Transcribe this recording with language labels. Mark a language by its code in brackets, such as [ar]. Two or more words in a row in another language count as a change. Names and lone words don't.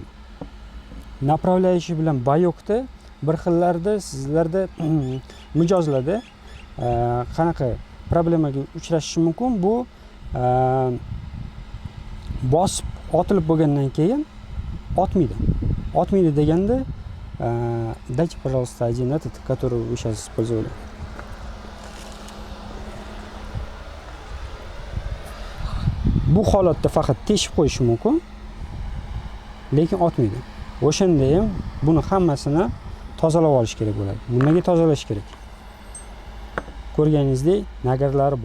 [uz] Направляющий bilan bayokda bir xillarda sizlarda mijozlarda qanaqa problemaga uchrashishi mumkin? Bu bosib otilib bo'lgandan keyin otmaydi. Otmaydi deganda [ru] дайте, пожалуйста, один этот, который вы сейчас использовали. [uz] Bu holatda faqat teshib qo'yish mumkin, lekin otmaydi. O'shanda ham buni hammasini tozalab olish kerak bo'ladi. Nimaga tozalash kerak? Ko'rganingizdek, nagarlari bor.